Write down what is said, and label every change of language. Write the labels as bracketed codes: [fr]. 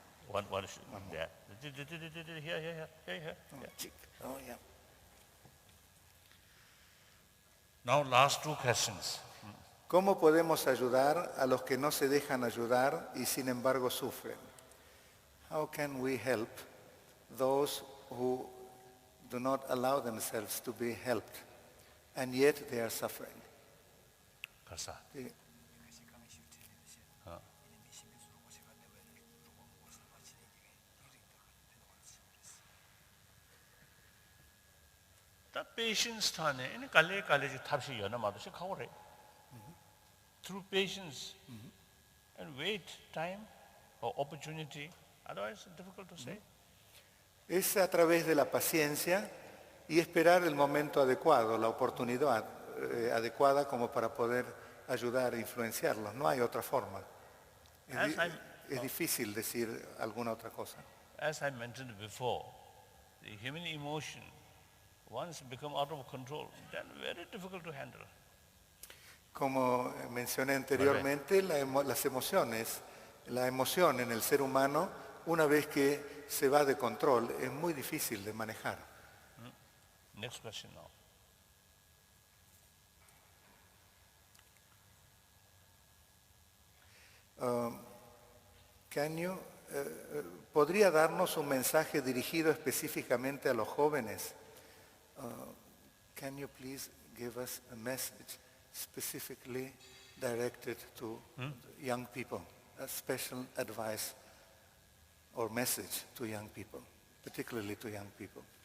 [en] One there. Here. Oh, yeah. Now last two questions. [es] ¿Cómo podemos ayudar a los que no se dejan ayudar y sin embargo sufren? [en] How can we help those who do not allow themselves to be helped and yet they are suffering? Kasa. [es] Sí. The patience thane in kale ji thapsi yana ma se khawre. [en] Through patience and wait time or opportunity, otherwise it's difficult to say. [es] Es a través de la paciencia y esperar el momento adecuado, la oportunidad adecuada como para poder ayudar e influenciarlos. No hay otra forma. Es difícil decir alguna otra cosa. [en] As I mentioned before, the human emotion, once become out of control, then very difficult to handle. [es] Como mencioné anteriormente, las emociones, la emoción en el ser humano, una vez que se va de control, es muy difícil de manejar. [en] Next question now. [es] ¿Podría darnos un mensaje dirigido específicamente a los jóvenes? [en] Can you please give us a message specifically directed to young people, a special advice or message to young people, particularly to young people?